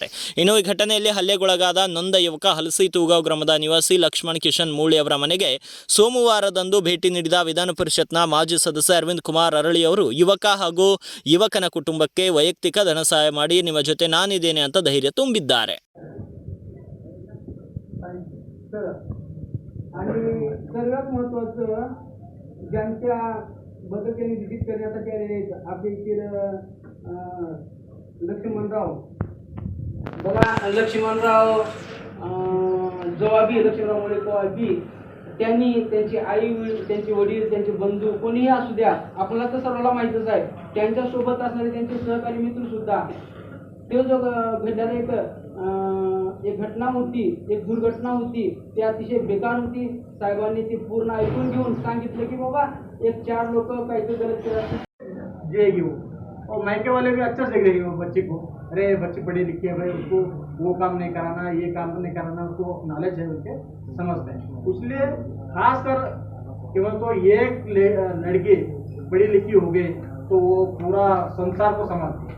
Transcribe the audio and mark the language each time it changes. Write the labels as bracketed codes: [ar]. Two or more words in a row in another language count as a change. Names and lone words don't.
[kn] ಇನ್ನು ಈ ಘಟನೆಯಲ್ಲಿ ಹಲ್ಲೆಗೊಳಗಾದ ನೊಂದ ಯುವಕ ಹಲಸಿ ತೂಗಾವ್ ಗ್ರಾಮದ ನಿವಾಸಿ ಲಕ್ಷ್ಮಣ್ ಕಿಶನ್ ಮೂಳಿ ಅವರ ಮನೆಗೆ ಸೋಮವಾರದಂದು ಭೇಟಿ ನೀಡಿದ ವಿಧಾನ ಪರಿಷತ್ನ ಮಾಜಿ ಸದಸ್ಯ ಅರವಿಂದ್ ಕುಮಾರ್ ಅರಳಿ ಅವರು ಯುವಕ ಹಾಗೂ ಯುವಕನ ಕುಟುಂಬಕ್ಕೆ ವೈಯಕ್ತಿಕ ಧನ ಸಹಾಯ ಮಾಡಿ ನಿಮ್ಮ ಜೊತೆ ನಾನಿದ್ದೇನೆ ಅಂತ ಧೈರ್ಯ ತುಂಬಿದ್ದಾರೆ. [mr] आणि सर्वात महत्त्वाचं ज्यांच्या बदलतेने विजिट करण्यासाठी आलेले आहेत आपले इथले लक्ष्मणराव बघा. लक्ष्मणराव जवाबी लक्ष्मणराव मुळे जवाबी त्यांनी त्यांची आई त्यांचे वडील त्यांचे बंधू कोणीही असू द्या आपल्याला तर सर्वांना माहीतच आहे. त्यांच्यासोबत असणारे त्यांचे सहकारी मित्रसुद्धा ते जो घडणारा एक घटना होती, एक दुर्घटना होती, ती अतिशय बेकार होती. साहेबांनी ती पूर्ण ऐकून घेऊन सांगितलं की बाबा एक 4 लोक काहीतरी गलत करत जे घेऊ [hi] और मायके वाले भी अच्छा से गए बच्चे को. अरे बच्चे पढ़े लिखे भाई उसको वो काम नहीं कराना ये काम नहीं कराना उसको नॉलेज है उनके समझते हैं. इसलिए खासकर केवल तो एक लड़की पढ़ी लिखी हो गई तो वो पूरा संसार को समझती है.